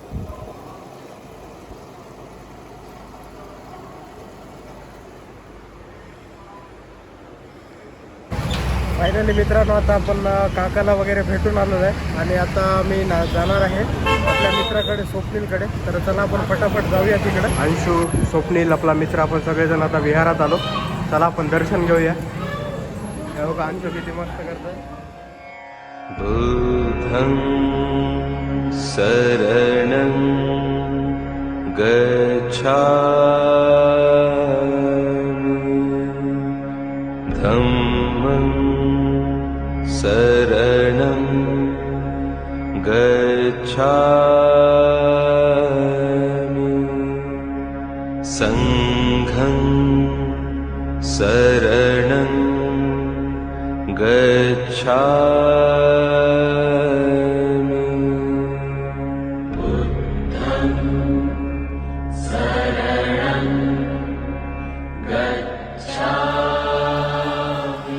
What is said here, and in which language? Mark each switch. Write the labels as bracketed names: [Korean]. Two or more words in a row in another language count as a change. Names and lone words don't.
[Marathi] फायनली मित्रांनो, आता आपण काकाला वगैरे भेटून आलेलो आहे आणि आता मी जाणार आहे आपल्या मित्राकडे, स्वप्नीलकडे. तर चला आपण फटाफट जाऊया तिकडे. अंशू, स्वप्नील, आपला मित्र, आपण सगळेजण आता विहारात आलो. चला आपण दर्शन घेऊया. हो का, अंशू किती मस्त करतोय. [Pali] बुद्धं शरणं गच्छामि धम्मं शरणं गच्छामि संघं शरणं गच्छामि बुद्धं शरणं गच्छामि.